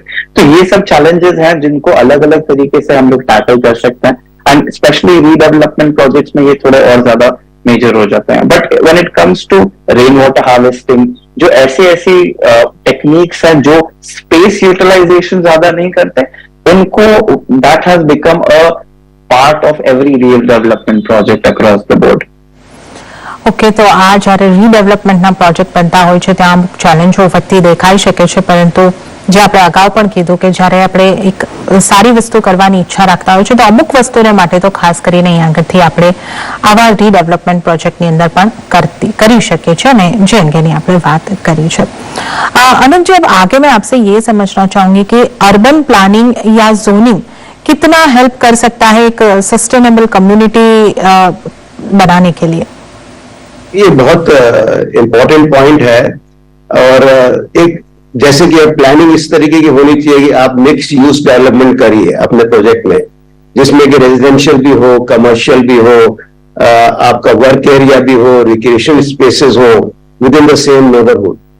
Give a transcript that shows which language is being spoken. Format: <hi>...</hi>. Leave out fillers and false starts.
<hi>तो ये सब चैलेंजेस हैं जिनको अलग अलग तरीके से हम लोग टैकल कर सकते हैं, एंड स्पेशली रीडेवलपमेंट प्रोजेक्ट्स में ये थोड़े और ज्यादा मेजर हो जाते हैं।</hi> <en>but when it comes to rain water harvesting,</en> <hi>जो ऐसी टेक्निक्स हैं जो स्पेस यूटिलाइजेशन ज्यादा नहीं करते</hi> <en>उनको that has become a part of every redevelopment project across the board.</en> <gu>Okay, તો આ જ્યારે રીડેવલપમેન્ટના પ્રોજેક્ટ બનતા હોય છે ત્યાં અમુક ચેલેન્જો વધતી દેખાઈ શકે છે, પરંતુ જે આપણે અગાઉ પણ કીધું કે જ્યારે આપણે એક સારી વસ્તુ કરવાની ઈચ્છા રાખતા હોય છે તો અમુક વસ્તુને માટે તો ખાસ કરીને અહીં આગળથી આપણે આવા રીડેવલપમેન્ટ પ્રોજેક્ટની અંદર પણ કરી શકીએ છીએ અને જે અંગેની આપણે વાત કરી છે।</gu> <hi>अनंत जी, अब आगे मैं आपसे ये समझना चाहूंगी कि अर्बन प्लानिंग या जोनिंग कितना हेल्प कर सकता है एक सस्टेनेबल कम्युनिटी बनाने के लिए? ये बहुत इम्पोर्टेंट पॉइंट है। और एक जैसे कि अब प्लानिंग इस तरीके की होनी चाहिए कि आप मिक्स यूज डेवलपमेंट करिए अपने प्रोजेक्ट में, जिसमें कि रेजिडेंशियल भी हो, कमर्शियल भी हो, आपका वर्क एरिया भी हो, रिक्रिएशन स्पेसेस हो</hi> <en>Within the same neighbourhood.</en>